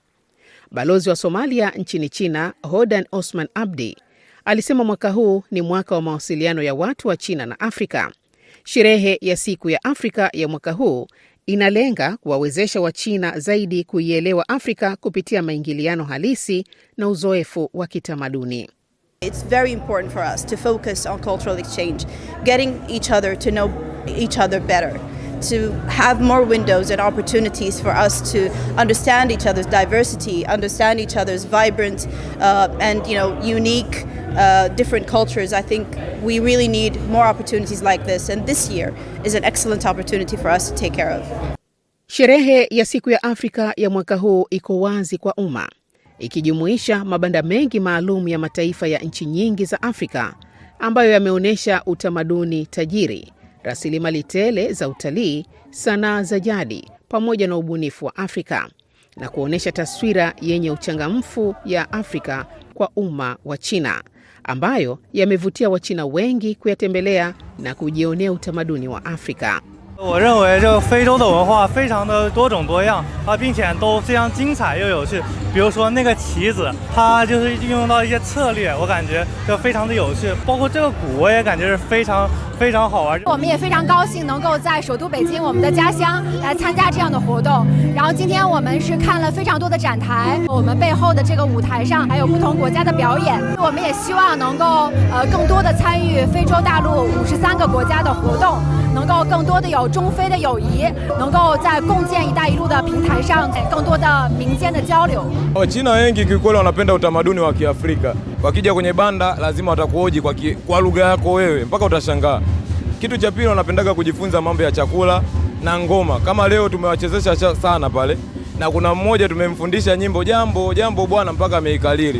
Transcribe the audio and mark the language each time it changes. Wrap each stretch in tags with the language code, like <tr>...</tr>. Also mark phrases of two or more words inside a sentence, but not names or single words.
<sw>Balozi wa Somalia nchini China, Hodan Osman Abdi, alisema mwaka huu ni mwaka wa mawasiliano ya watu wa China na Afrika. Sherehe ya siku ya Afrika ya mwaka huu inalenga kuwawezesha Wachina zaidi kuielewa Afrika kupitia maingiliano halisi na uzoefu wa kitamaduni.</sw> <en>It's very important for us to focus on cultural exchange, getting each other to know each other better, to have more windows and opportunities for us to understand each other's diversity, understand each other's vibrant and unique different cultures, I think we really need more opportunities like this, and this year is an excellent opportunity for us to take care of.</en> <sw>Sherehe ya Siku ya Afrika ya mwaka huu iko wazi kwa umma, ikijumuisha mabanda mengi maalum ya mataifa ya nchi nyingi za Afrika ambayo yameonyesha utamaduni tajiri, rasilimali tele za utalii, sanaa za jadi pamoja na ubunifu wa Afrika, na kuonesha taswira yenye uchangamfu ya Afrika kwa umma wa China, ambayo yamevutia Wachina wengi kuyatembelea na kujionea utamaduni wa Afrika.</sw> <zh>我认为这个非洲的文化非常的多种多样并且都非常精彩又有趣。比如说那个旗子，它就是运用到一些策略，我感觉就非常的有趣。包括这个鼓，我也感觉是非常好玩。我们也非常高兴能够在首都北京，我们的家乡来参加这样的活动。然后今天我们是看了非常多的展台，我们背后的这个舞台上还有不同国家的表演。我们也希望能够更多的参与非洲大陆53个国家的活动，能够更多的有中非的友谊，能够在共建“一带一路”的平台上更多的民间的交流。</zh> <sw>Wachina wengi kiukweli wanapenda utamaduni wa Kiafrika. Wakija kwenye banda lazima watakuoji kwa lugha yako wewe mpaka utashangaa. Kitu cha pili wanapendaga kujifunza mambo ya chakula na ngoma. Kama leo tumewachezesha sana pale na kuna mmoja tumemfundisha nyimbo jambo bwana mpaka ameikalili.</sw>